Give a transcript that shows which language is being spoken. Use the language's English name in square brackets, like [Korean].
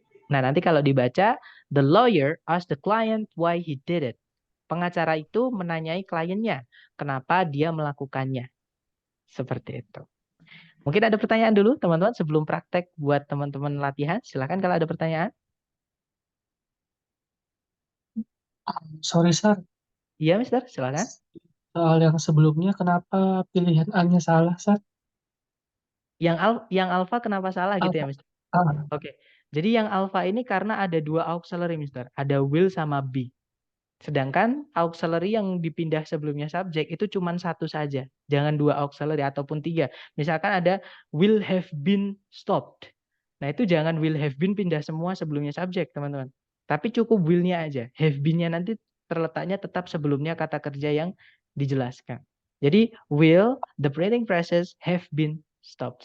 [Indonesian] Nah, nanti kalau dibaca, [English] the lawyer asked the client why he did it. [Indonesian] Pengacara itu menanyai kliennya, kenapa dia melakukannya. Seperti itu. Mungkin ada pertanyaan dulu, teman-teman, sebelum praktek buat teman-teman latihan. Silakan kalau ada pertanyaan. [English] Sorry, Sir. [Indonesian] Iya, Mister, silakan. Soal yang sebelumnya, kenapa pilihan A-nya salah, Sir? Yang alfa kenapa salah gitu ya, Alpha. Mister? Ah, Oke. Jadi yang alfa ini karena ada dua auxiliary, Mister. Ada will sama be. Sedangkan auxiliary yang dipindah sebelumnya subjek itu cuma satu saja. Jangan dua auxiliary ataupun tiga. Misalkan ada [English] will have been stopped. [Indonesian] Nah itu jangan [English] will have been [Indonesian] pindah semua sebelumnya subjek, teman-teman. Tapi cukup will-nya aja. Have been-nya nanti terletaknya tetap sebelumnya kata kerja yang dijelaskan. Jadi [English] will, the printing presses have been stopped.